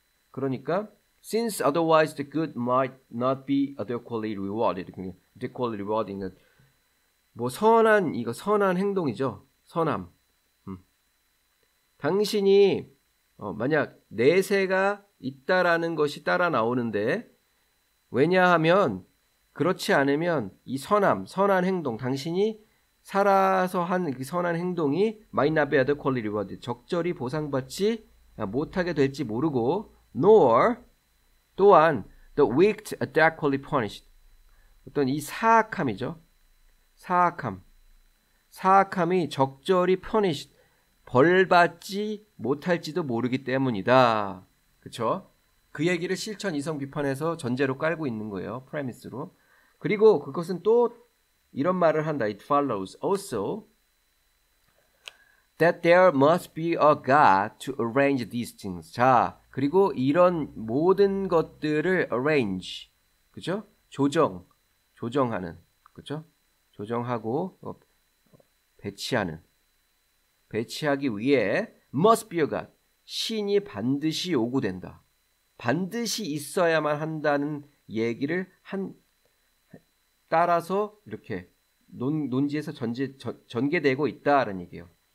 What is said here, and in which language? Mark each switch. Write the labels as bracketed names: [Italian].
[Korean] 그러니까 [English] since otherwise the good might not be adequately rewarded. [Korean] adequately rewarding 뭐 선한 행동이죠. 선함. 당신이 만약 내세가 있다라는 것이 따라 나오는데 왜냐하면 그렇지 않으면 이 선한 행동, 당신이 살아서 한 그 선한 행동이 [English] might not be adequately rewarded. [Korean] 적절히 보상받지 못하게 될지 모르고 nor 또한 [English] the wicked adequately punished. [Korean] 어떤 이 사악함이죠. 사악함이 적절히 punished. 벌받지 못할지도 모르기 때문이다. 그쵸? 그 얘기를 실천 이성 비판에서 전제로 깔고 있는 거예요. 프레미스로. 그리고 그것은 또 이런 말을 한다. [English] It follows also that there must be a God to arrange these things. [Korean] 자, 그리고 이런 모든 것들을 arrange. 그죠? 조정하는. 그죠? 조정하고 배치하기 위해 [English] must be a God. [Korean] 신이 반드시 요구된다. 반드시 있어야만 한다는 얘기를 따라서 이렇게 논지에서 전개되고 있다라는 얘기예요.